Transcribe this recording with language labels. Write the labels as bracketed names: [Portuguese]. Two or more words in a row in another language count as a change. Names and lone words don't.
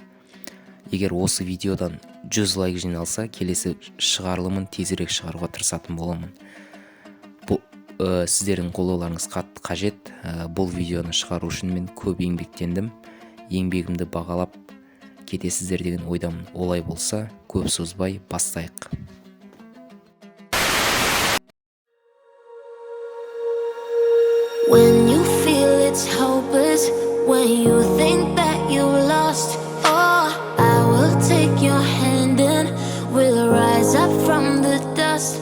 [Kazakh] Егер осы видеодан 100 лайк жиналса, келесі шығарылымын тезірек шығаруға тырысатын боламын. Сіздердің қолдауларыңыз қатты қажет. Бұл видеоны шығару үшін мен көп еңбектендім. Еңбегімді бағалап кетесіздер деген ойдамын. Олай болса, көп созбай бастайық. [English] When you feel it's hopeless, when you think that you lost, oh, I will take your hand and we'll rise up from the dust.